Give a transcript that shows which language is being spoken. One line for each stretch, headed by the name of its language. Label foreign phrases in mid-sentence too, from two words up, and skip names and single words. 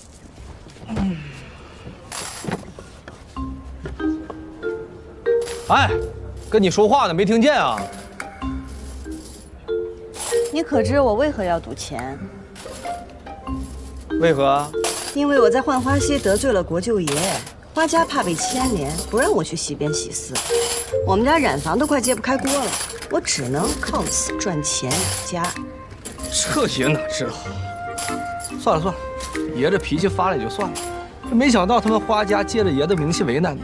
Chinese: 哎，跟你说话呢，没听见啊？你可知我为何要赌钱？为何？因为我在浣花溪得罪了国舅爺，花家怕被牽連，不讓我去溪邊洗絲。我們家染房都快揭不開鍋了，我只能靠此賺錢養家。這爺哪知道？算了，爺這脾氣發了也就算了，這沒想到他們花家借着爺的名氣為難你。